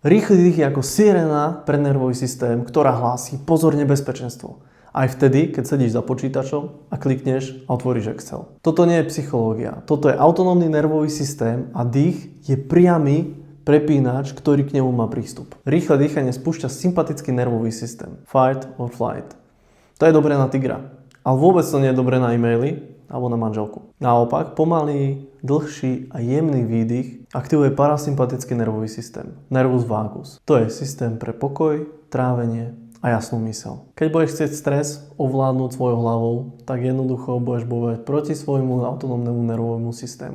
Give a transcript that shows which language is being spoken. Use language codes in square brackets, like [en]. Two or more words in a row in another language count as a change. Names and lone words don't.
[sk] Rýchly dých je ako sirena pre nervový systém, ktorá hlási pozor, nebezpečenstvo. Aj vtedy, keď sedíš za počítačom a klikneš a otvoríš Excel. Toto nie je psychológia. Toto je autonómny nervový systém a dých je priamy prepínač, ktorý k nemu má prístup. Rýchle dýchanie spúšťa sympatický nervový systém. [en] Fight or flight. [sk] To je dobré na tigra. Ale vôbec to nie je dobré na e-maily alebo na manželku. Naopak, pomalý, dlhší a jemný výdych aktivuje parasympatický nervový systém. [la] Nervus vagus. [sk] To je systém pre pokoj, trávenie a jasnú myseľ. Keď budeš chcieť stres ovládnuť svojou hlavou, tak jednoducho budeš bojovať proti svojmu autonómnemu nervovému systému.